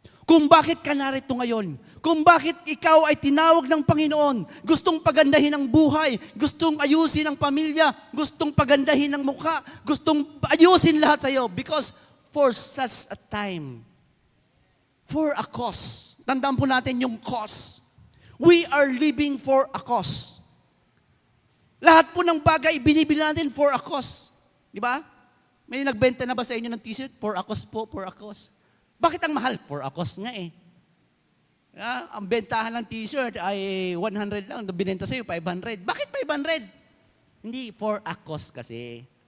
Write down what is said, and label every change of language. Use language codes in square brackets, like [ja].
[tl] Kung bakit ka narito ngayon, kung bakit ikaw ay tinawag ng Panginoon, gustong pagandahin ang buhay, gustong ayusin ang pamilya, gustong pagandahin ang mukha, gustong ayusin lahat sa iyo, [en] because for such a time, for a cause. [tl] Tandaan po natin yung cause. [en] We are living for a cause. [tl] Lahat po ng bagay binibili natin [en] for a cause. [tl] Di ba? May nagbenta na ba sa inyo ng t-shirt? [en] For a cause [tl] po, [en] for a cause. [tl] Bakit ang mahal? [en] For a cause [tl] nga eh. Ang bentahan ng t-shirt ay 100 lang. Binenta sa'yo, 500. Bakit 500? Hindi, [en] for a cause [tl] kasi.